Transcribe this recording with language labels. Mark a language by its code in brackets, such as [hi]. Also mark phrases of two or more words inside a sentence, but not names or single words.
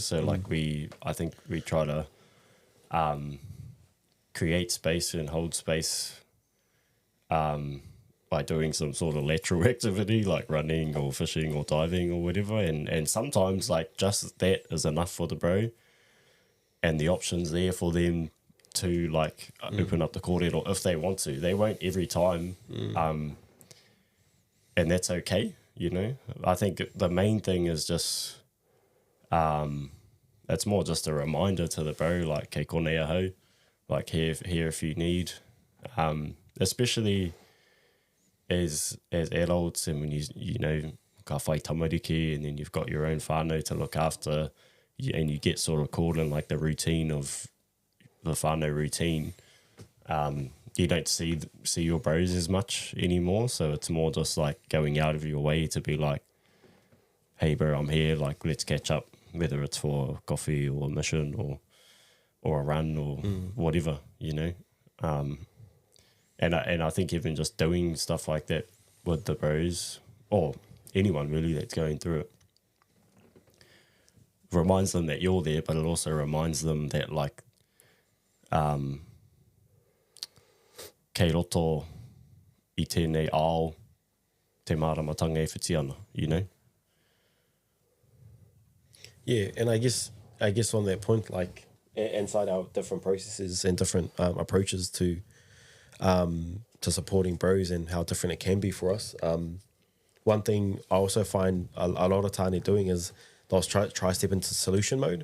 [en] So like I think we try to create space and hold space by doing some sort of lateral activity like running or fishing or diving or whatever, and sometimes like just that is enough for the bro, and the options there for them to like open up the kōrero if they want to. They won't every time, and that's okay, you know. I think the main thing is just it's more just a reminder to the bro, like [mi] kei konei ahau, [en] like here if you need, especially as adults, and when you know [mi] ka whai tamariki, [en] and then you've got your own whānau to look after, and you get sort of caught in like the routine of the whānau routine, you don't see your bros as much anymore. So it's more just like going out of your way to be like, hey bro, I'm here, like let's catch up, whether it's for coffee or a mission or a run or whatever, you know. And I think even just doing stuff like that with the bros, or anyone really that's going through it, reminds them that you're there, but it also reminds them that like [mi] kei roto i tēnei ao te māramatanga e whiti ana, [en] you know? Yeah, and I guess on that point, like inside our different processes and different approaches to supporting bros and how different it can be for us. One thing I also find a lot of tāne doing is they'll try step into solution mode.